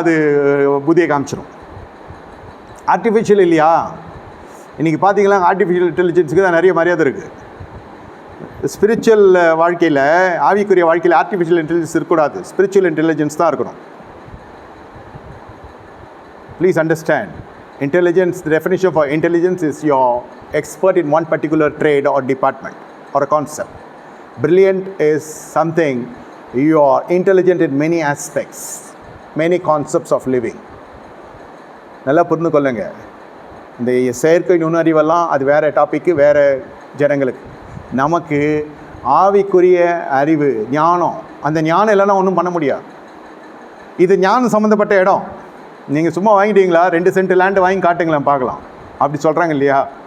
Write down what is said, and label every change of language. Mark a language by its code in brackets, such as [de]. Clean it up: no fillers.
[ta] அது புதிய காமிச்சிடும். ஆர்டிஃபிஷியல் இல்லையா? இன்றைக்கி பார்த்தீங்களா, ஆர்டிஃபிஷியல் இன்டெலிஜென்ஸுக்கு தான் நிறைய மரியாதை இருக்குது. ஸ்பிரிச்சுவல் வாழ்க்கையில், ஆவிக்குரிய வாழ்க்கையில் ஆர்டிஃபிஷியல் இன்டெலிஜென்ஸ் இருக்கக்கூடாது. ஸ்பிரிச்சுவல் இன்டெலிஜென்ஸ் தான் இருக்கணும். [en] Please understand, intelligence, the definition for intelligence is you're expert in one particular trade or department or a concept. Brilliant is something you are intelligent in many aspects, many concepts of living. [ta] நல்லா புரிந்து கொள்ளுங்க. இந்த செயற்கை நுண்ணறிவெல்லாம் அது வேறு topic, வேறு ஜனங்களுக்கு. நமக்கு ஆவிக்குரிய அறிவு, ஞானம், அந்த ஞானம் இல்லைன்னா ஒன்றும் பண்ண முடியாது. இது ஞானம் சம்மந்தப்பட்ட இடம். நீங்கள் சும்மா வாங்கிட்டீங்களா, 2 சென்ட் லேண்டு வாங்கி காட்டுங்களேன் பார்க்கலாம், அப்படி சொல்கிறாங்க இல்லையா?